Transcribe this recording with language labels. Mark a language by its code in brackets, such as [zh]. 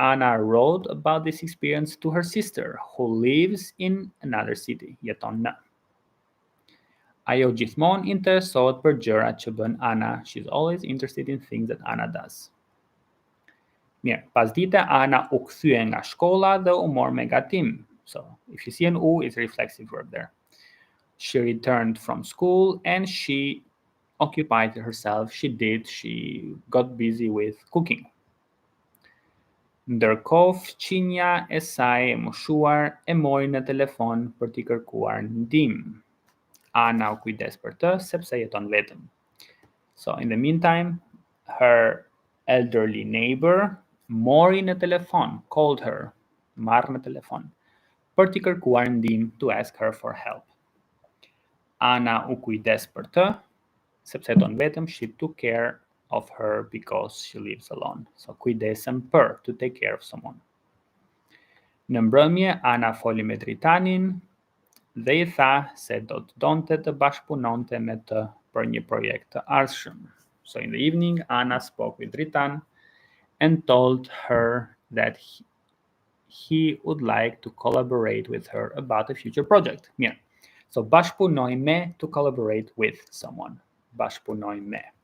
[en] Ana wrote about this experience to her sister, who lives in another city, [sq] jeton në. Ajo gjithmonë interesohet për gjërat që bën Ana. [en] She's always interested in things that Ana does. [sq] Mirë, pasdite Ana u kthye nga shkolla dhe u mor me gatim. [en] So, if you see an u, it's a reflexive verb there. She returned from school and she occupied herself. She got busy with cooking. [sq] Ndërkohë fqinja e saj e moshuar e mori në telefon për t'i kërkuar ndihmë. Ana u kujdes për të sepse jeton vetëm. [en] So in the meantime, her elderly neighbor [sq] mori në telefon, [en] called her, [sq] marrë në telefon, për t'i kërkuar ndihmë, [en] to ask her for help. [sq] Ana u kujdes për të, sepse ton vetëm, [en] she took care of her because she lives alone. So [sq] kujdesem për, [en] to take care of someone. [sq] Në mbrëmje, Ana foli me Dritanin dhe I tha se do të donte të bashkëpunonte me të për një projekt të ardhshëm. [en] So in the evening, Anna spoke with Dritan and told her that he would like to collaborate with her about a future project. Mirë. So [sq] bashkëpunoj me, [en] to collaborate with someone. [sq] Bashkëpunoj me.